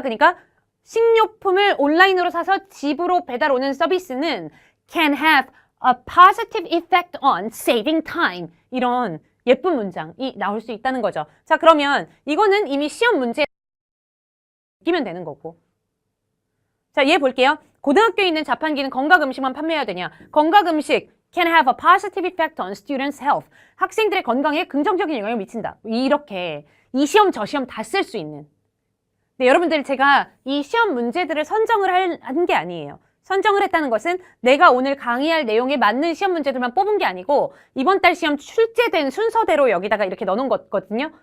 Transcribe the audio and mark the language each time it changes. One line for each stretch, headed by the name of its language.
Korean: 그러니까 식료품을 온라인으로 사서 집으로 배달 오는 서비스는
English: can have a positive effect on saving time.
Korean: 이런 예쁜 문장이 나올 수 있다는 거죠. 자, 그러면 이거는 이미 시험 문제에 끼면 되는 거고. 자, 얘 볼게요. 고등학교에 있는 자판기는 건강음식만 판매해야 되냐?
English: 건강음식 can have a positive effect on students' health.
Korean: 학생들의 건강에 긍정적인 영향을 미친다. 이렇게 이 시험 저 시험 다 쓸 수 있는. 네, 여러분들 제가 이 시험 문제들을 선정을 한 게 아니에요. 선정을 했다는 것은 내가 오늘 강의할 내용에 맞는 시험 문제들만 뽑은 게 아니고 이번 달 시험 출제된 순서대로 여기다가 이렇게 넣어놓은 거거든요.